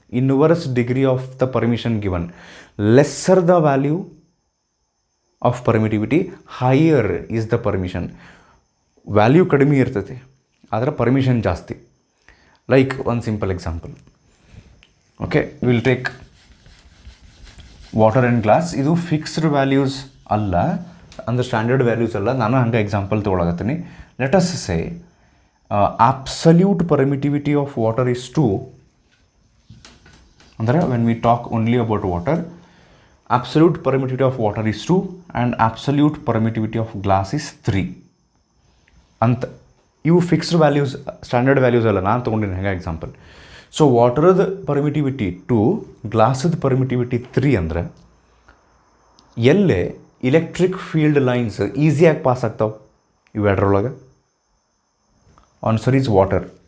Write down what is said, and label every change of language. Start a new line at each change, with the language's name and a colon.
English: Inverse degree of the permission given, lesser the value of permittivity higher is the permission.
Kannada: Value ಕಡಿಮೆ ಇರ್ತೈತಿ ಆದರೆ permission ಜಾಸ್ತಿ.
English: Like one simple example, okay, will take water and glass.
Kannada: ಇದು fixed values ಅಲ್ಲ, ಅಂದರೆ standard values ಅಲ್ಲ. ನಾನು ಹಂಗೆ example ತೊಗೊಳಕತ್ತೀನಿ.
English: Let us say absolute permittivity of water is 2. ಅಂದರೆ when we talk only about water, absolute permittivity of water is 2 and absolute permittivity of glass is 3 ಅಂತ.
Kannada: ಇವು fixed values, standard values ಅಲ್ಲ, ನಾನು ತೊಗೊಂಡಿನಿ ಹೆಂಗೆ ಎಕ್ಸಾಂಪಲ್. ಸೊ ವಾಟರ್ದು ಪರ್ಮಿಟಿವಿಟಿ 2, ಗ್ಲಾಸದ ಪರ್ಮಿಟಿವಿಟಿ 3 ಅಂದರೆ ಎಲ್ಲೇ electric field lines ಈಸಿಯಾಗಿ ಪಾಸ್ ಆಗ್ತಾವೆ ಇವೆರಡರೊಳಗೆ.
English: Answer is water.